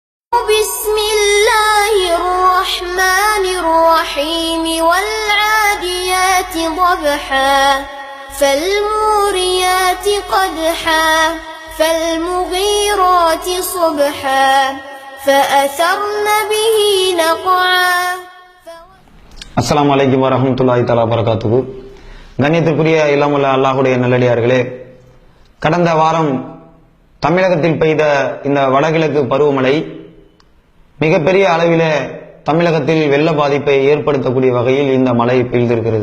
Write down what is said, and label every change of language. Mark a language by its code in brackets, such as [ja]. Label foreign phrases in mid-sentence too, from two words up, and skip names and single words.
[ar] بسم الله الرحمن الرحيم والعاديات ضبحا فالموريات قدحا فالمغيرات صبحا فأثرن به نقعا. السلام عليكم ورحمة الله تعالى وبركاته. [ta] கண்ணியத்திற்குரிய இல்லாமுள்ள அல்லாஹ்வுடைய நல்லடியார்களே, கடந்த வாரம் தமிழகத்தில் பெய்த இந்த வடகிழக்கு பருவமழை மிகப்பெரிய அளவில் தமிழகத்தில் வெள்ள பாதிப்பை ஏற்படுத்தக்கூடிய வகையில் இந்த மழை பெய்திருக்கிறது.